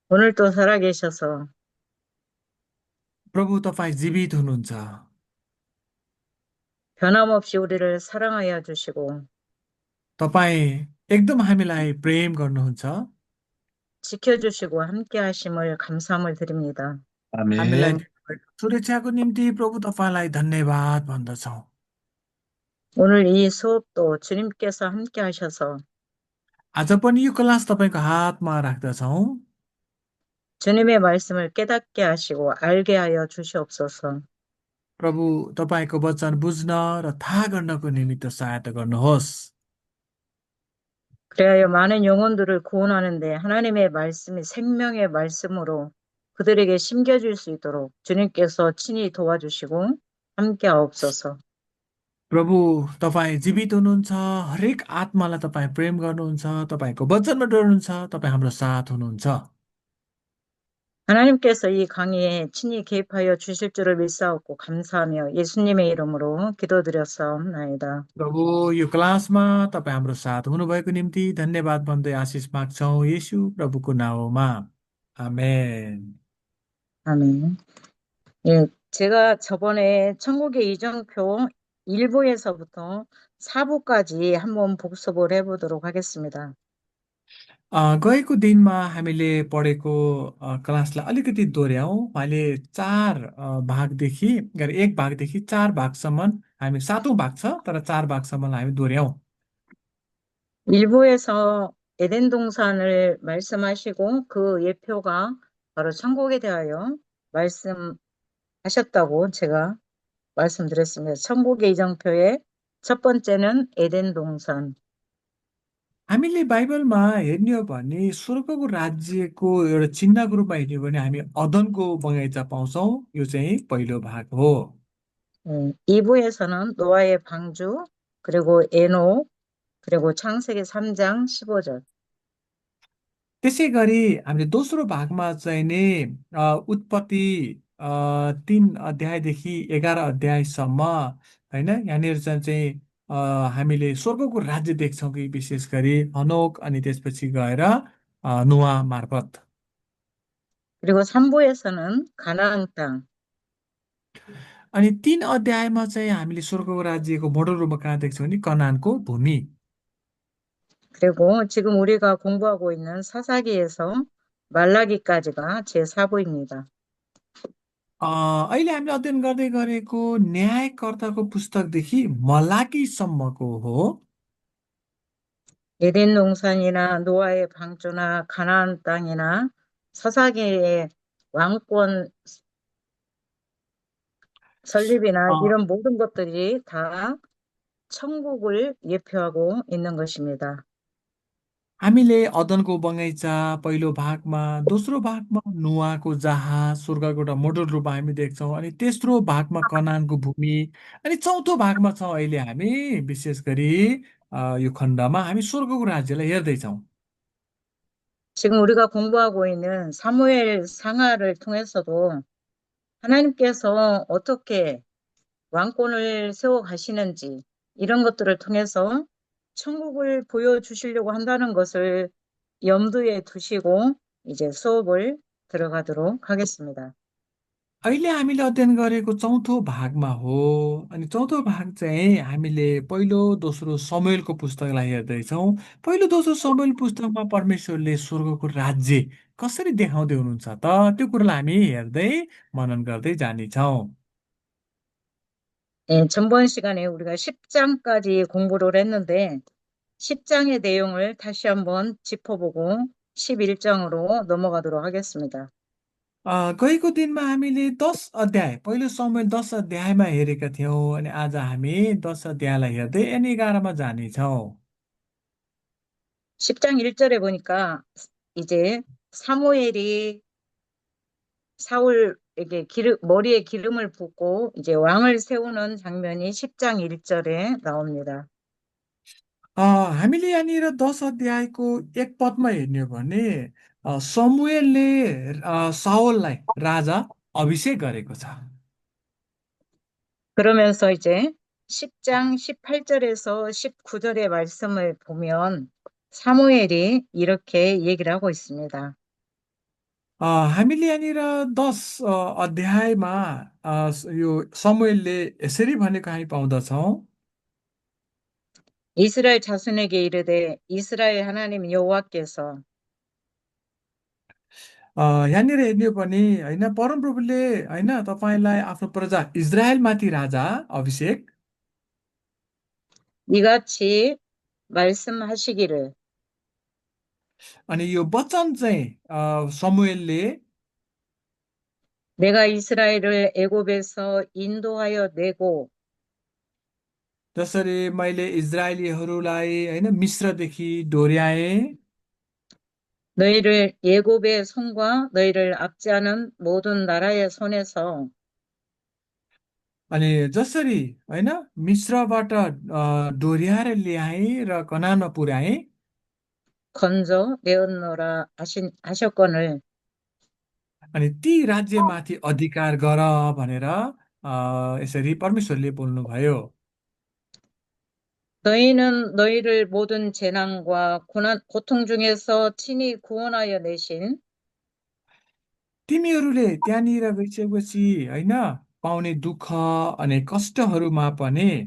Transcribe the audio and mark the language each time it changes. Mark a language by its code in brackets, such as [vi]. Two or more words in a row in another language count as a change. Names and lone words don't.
[ko] 오늘도 살아계셔서 [ne] प्रभु तपाईँ जीवित हुनुहुन्छ। [ko] 변함없이 우리를 사랑하여 주시고 [ne] तपाईँ एकदम हामीलाई प्रेम गर्नुहुन्छ। [ko] 지켜주시고 함께 하심을 감사함을 드립니다. [ne] हामीलाई [ko] 아멘. [ne] दिनुभएको सुरक्षाको निम्ति प्रभु तपाईँलाई धन्यवाद भन्दछौँ। [ko] 오늘 이 수업도 주님께서 함께 하셔서 [ne] आज पनि यो क्लास तपाईँको हातमा राख्दछौँ। [ko] 주님의 말씀을 깨닫게 하시고 알게 하여 주시옵소서. [ne] प्रभु तपाईँको वचन बुझ्न र थाहा गर्नको निमित्त सहायता गर्नुहोस्। [ko] 그리하여 많은 영혼들을 구원하는데 하나님의 말씀이 생명의 말씀으로 그들에게 심겨질 수 있도록 주님께서 친히 도와주시고 함께 하옵소서. [ne] प्रभु तपाईँ जीवित हुनुहुन्छ। हरेक आत्मालाई तपाईँ प्रेम गर्नुहुन्छ। तपाईँको वचनमा डर्नुहुन्छ। तपाईँ हाम्रो साथ हुनुहुन्छ। [ko] 하나님께서 이 강의에 친히 개입하여 주실 줄을 믿사옵고 감사하며 예수님의 이름으로 기도드렸사옵나이다. [ne] प्रभु यो क्लासमा तपाईँ हाम्रो साथ हुनुभएको निम्ति धन्यवाद भन्दै आशिष माग्छौँ येशू प्रभुको नाउँमा। [ko] 아멘. 아멘. 예, 제가 저번에 천국의 이정표 1부에서부터 4부까지 한번 복습을 해보도록 하겠습니다. [ne] गएको दिनमा हामीले पढेको क्लासलाई अलिकति दोहोऱ्याउँ। अहिले भागदेखि गरी एक भागदेखि चार भागसम्म हामी सातौँ भाग छ तर चार भागसम्म हामी दोहोऱ्याउँ। [ko] 1부에서 에덴 동산을 말씀하시고 그 예표가 바로 천국에 대하여 말씀하셨다고 제가 말씀드렸습니다. 천국의 이정표의 첫 번째는 에덴 동산. [ne] हामीले 바इबलमा हेर्ने हो भने स्वर्गको राज्यको एउटा चिन्हको रूपमा हेर्ने हो भने हामी अदनको बगैँचा पाउँछौँ। यो चाहिँ पहिलो भाग हो। [ko] 2부에서는 노아의 방주, 그리고 에녹, 그리고 창세기 3장 15절. [ne] त्यसै गरी हामीले दोस्रो भागमा चाहिँ नि उत्पत्ति 3 अध्यायदेखि 11 अध्यायसम्म होइन, यहाँनिर चाहिँ हामीले स्वर्गको राज्य देख्छौँ कि विशेष गरी हनोक अनि त्यसपछि गएर नुवा मार्फत। [ko] 그리고 3부에서는 가나안 땅, [ne] अनि 3 अध्यायमा चाहिँ हामीले स्वर्गको राज्यको मोडल रूपमा कहाँ देख्छौँ भने कनानको भूमि। [ko] 그리고 지금 우리가 공부하고 있는 사사기에서 말라기까지가 제4부입니다. [ne] अहिले हामीले अध्ययन गर्दै गरेको न्यायकर्ताको पुस्तकदेखि मलाकीसम्मको हो। [ko] 에덴 동산이나 노아의 방주나 가나안 땅이나 사사기의 왕권 अ, 설립이나 이런 모든 것들이 다 천국을 예표하고 있는 것입니다. [ne] हामीले अदनको बगैँचा पहिलो भागमा, दोस्रो भागमा नुवाको जहाज स्वर्गको एउटा मोडल रूपमा हामी देख्छौँ। अनि तेस्रो भागमा कनानको भूमि, अनि चौथो भागमा छौँ अहिले हामी विशेष गरी यो खण्डमा हामी स्वर्गको राज्यलाई हेर्दैछौँ। [ko] 지금 우리가 공부하고 있는 사무엘 상하를 통해서도 하나님께서 어떻게 왕권을 세워 가시는지 이런 것들을 통해서 천국을 보여주시려고 한다는 것을 염두에 두시고 이제 수업을 들어가도록 하겠습니다. [ne] अहिले हामीले अध्ययन गरेको चौथो भागमा हो। अनि चौथो भाग चाहिँ हामीले पहिलो दोस्रो समूएलको पुस्तकलाई हेर्दैछौँ। पहिलो दोस्रो समूएल पुस्तकमा परमेश्वरले स्वर्गको राज्य कसरी देखाउँदै हुनुहुन्छ त त्यो कुरालाई हामी हेर्दै मनन गर्दै जानेछौँ। [ko] 예, 전번 시간에 우리가 10장까지 공부를 했는데 10장의 내용을 다시 한번 짚어보고 11장으로 넘어가도록 하겠습니다. [ne] गएको दिनमा हामीले 10 अध्याय पहिलो समूएल 10 अध्यायमा हेरेका थियौँ। अनि आज हामी 10 अध्यायलाई हेर्दै एन 11मा जानेछौँ। [ko] 10장 1절에 보니까 이제 사무엘이 사울에게 머리에 기름을 붓고 이제 왕을 세우는 장면이 10장 1절에 나옵니다. [ne] हामीले यहाँनिर 10 अध्यायको एक पदमा हेर्ने हो भने समुएलले साओललाई राजा अभिषेक गरेको छ। [ko] 그러면서 이제 10장 18절에서 19절의 말씀을 보면 사무엘이 이렇게 얘기를 하고 있습니다. [ne] हामीले यहाँनिर 10 अध्यायमा यो समुएलले यसरी भनेको हामी पाउँदछौँ। [ko] 이스라엘 자손에게 이르되 이스라엘 하나님 여호와께서 [ne] यहाँनिर हेर्ने हो भने होइन परमप्रभुले होइन तपाईँलाई आफ्नो प्रजा इजरायलमाथि राजा अभिषेक [ko] 이같이 말씀하시기를 [ne] अनि यो वचन चाहिँ समुएलले [ko] 내가 이스라엘을 애굽에서 인도하여 내고 [ne] जसरी मैले इजरायलीहरूलाई होइन मिश्रदेखि डोर्याएँ [ko] 너희를 애굽의 손과 너희를 압제하는 모든 나라의 손에서 [ne] अनि जसरी होइन मिश्रबाट डोर्याएर ल्याएँ र कनानमा पुर्याएँ [ko] 건져 내었노라 하셨거늘 [ne] अनि ती राज्यमाथि अधिकार गर भनेर यसरी परमेश्वरले बोल्नुभयो। [ko] 너희는 너희를 모든 재난과 고통 중에서 친히 구원하여 내신 [ne] तिमीहरूले त्यहाँनिर गइसकेपछि होइन पाउने दुःख अनि कष्टहरूमा पनि